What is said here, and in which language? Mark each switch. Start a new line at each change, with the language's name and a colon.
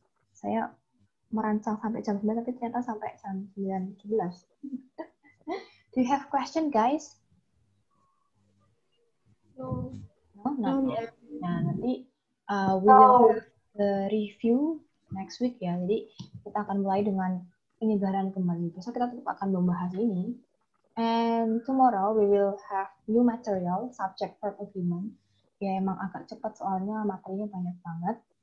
Indonesian: Saya merancang sampai jam 9, tapi ternyata sampai jam 9:11.
English: Do you have question, guys? No. No, not yet.
Indonesian: Nah, nanti
English: we will have the review next week ya.
Indonesian: Jadi kita akan mulai dengan penyegaran kembali. Besok kita tetap akan membahas ini.
English: And tomorrow we will have new material, subject verb agreement.
Indonesian: Ya emang agak cepat soalnya materinya banyak banget.